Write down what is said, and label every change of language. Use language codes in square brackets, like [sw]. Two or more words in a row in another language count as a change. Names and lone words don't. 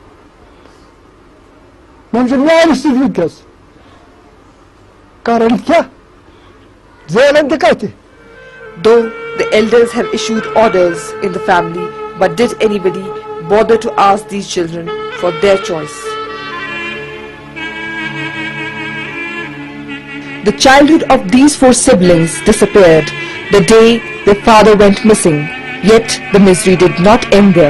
[ks] ویل سی ونکس کرن کیا زینن تہ کتہ. [en] Though the elders have issued orders in the family, but did anybody bother to ask these children for their choice? The childhood of these 4 siblings disappeared the day their father went missing, yet the misery did not end there.